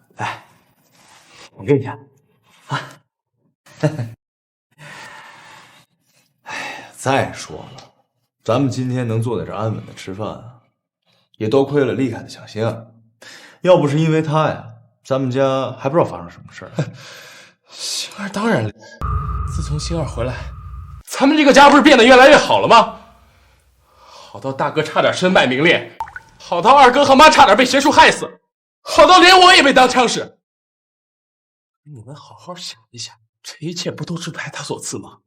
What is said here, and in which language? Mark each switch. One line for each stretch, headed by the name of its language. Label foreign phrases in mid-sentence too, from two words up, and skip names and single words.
Chinese: 來，我給你夾啊！哎呀，再說了，咱們今天能坐在這安穩的吃飯啊，也多虧了厲害的小仙兒。要不是因為他呀，咱們家還不知道發生什麼事兒。星兒當然，自從星兒回來，咱們這個家不是變得越來越好了嗎？好到大哥差點身敗名裂，好到二哥和媽差點被邪術害死，好到連我也被當槍使。你們好好想一想，這一切不都是拜他所賜嗎？